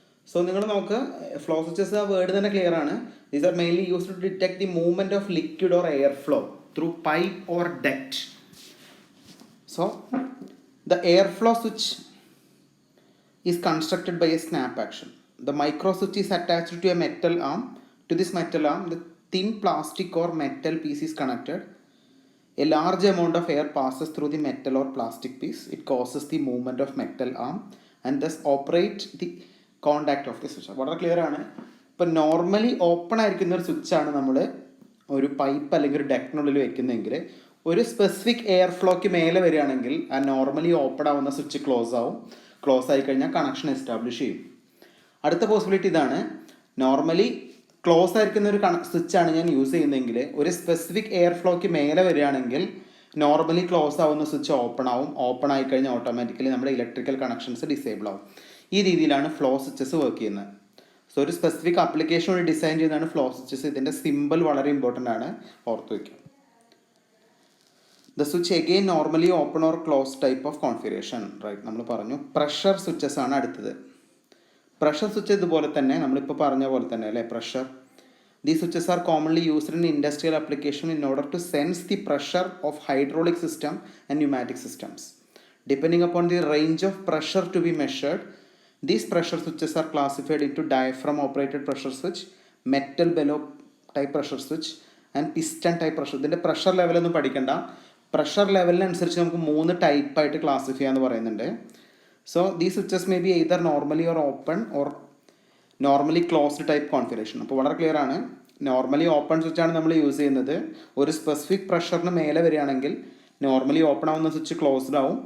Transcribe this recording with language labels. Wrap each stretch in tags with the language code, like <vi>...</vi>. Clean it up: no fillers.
<ml>So നിങ്ങൾ നോക്കുക, flow switches ആ വേർഡ് തന്നെ ക്ലിയർ ആണ്.</ml> <en>These are mainly used to detect the movement of liquid or air flow through pipe or duct. So the air flow switch is constructed by a snap action. The micro switch is attached to a metal arm. To this metal arm the thin plastic or metal piece is connected. A large amount of air passes through the metal or plastic piece. It causes the movement of metal arm and thus operate the contact of the switch.</en> <ml>വളരെ clear ആണ്. ഇപ്പോൾ normally open ആയിരിക്കുന്ന ഒരു സ്വിച്ചാണ് നമ്മൾ ഒരു pipe അല്ലെങ്കിൽ ഒരു ഡക്റ്റിനുള്ളിൽ വെക്കുന്നതെങ്കിൽ ഒരു സ്പെസിഫിക് എയർ ഫ്ലോയ്ക്ക് മേലെ വരികയാണെങ്കിൽ ആ നോർമലി ഓപ്പൺ ആവുന്ന സ്വിച്ച് ക്ലോസ് ആവും. ക്ലോസ് ആയി കഴിഞ്ഞാൽ കണക്ഷൻ എസ്റ്റാബ്ലിഷ് ചെയ്യും. അടുത്ത പോസിബിലിറ്റി ഇതാണ്, നോർമലി ക്ലോസ് ആയിരിക്കുന്ന ഒരു സ്വിച്ചാണ് ഞാൻ യൂസ് ചെയ്യുന്നതെങ്കിൽ ഒരു സ്പെസിഫിക് എയർ ഫ്ലോയ്ക്ക് മേലെ വരികയാണെങ്കിൽ നോർമലി ക്ലോസ് ആവുന്ന സ്വിച്ച് ഓപ്പൺ ആവും. ഓപ്പൺ ആയി കഴിഞ്ഞാൽ ഓട്ടോമാറ്റിക്കലി നമ്മുടെ ഇലക്ട്രിക്കൽ കണക്ഷൻസ് ഡിസേബിൾ ആവും. ഈ രീതിയിലാണ് ഫ്ലോ സ്വിച്ചസ് വർക്ക് ചെയ്യുന്നത്. സോ ഒരു സ്പെസിഫിക് ആപ്ലിക്കേഷൻ വഴി ഡിസൈൻ ചെയ്യുന്നതാണ് ഫ്ലോ സ്വിച്ചസ്. ഇതിൻ്റെ സിമ്പിൾ വളരെ ഇമ്പോർട്ടൻ്റ് ആണ്, ഓർത്ത് വയ്ക്കുക.</ml> <en>The switch again normally open or close type of configuration. Right,</en> <ml>നമ്മൾ പറഞ്ഞു. പ്രഷർ സ്വിച്ചസ് ആണ് അടുത്തത്. പ്രഷർ സ്വിച്ച് ഇതുപോലെ തന്നെ നമ്മളിപ്പോൾ പറഞ്ഞ പോലെ തന്നെ അല്ലേ, pressure.</ml> <en>These switches are commonly used in industrial application in order to sense the pressure of hydraulic system and pneumatic systems. Depending upon the range of pressure to be measured, these pressure switches are classified into diaphragm operated pressure switch, metal bellows type pressure switch and piston type pressure.</en> <ml>ഇതിൻ്റെ pressure ലെവലൊന്നും പഠിക്കണ്ട. Pressure ലെവലിനനുസരിച്ച് നമുക്ക് 3 ടൈപ്പായിട്ട് classify ചെയ്യാന്ന് പറയുന്നുണ്ട്.</ml> <en>So these switches may be either normally or open or normally closed type configuration.</en> <ml>അപ്പോൾ വളരെ clear ആണ്. Normally open സ്വിച്ചാണ് നമ്മൾ use ചെയ്യുന്നത്. ഒരു സ്പെസിഫിക് പ്രഷറിന് മേലെ വരികയാണെങ്കിൽ നോർമലി ഓപ്പൺ ആവുന്ന സ്വിച്ച് ക്ലോസ്ഡ് ആവും.</ml>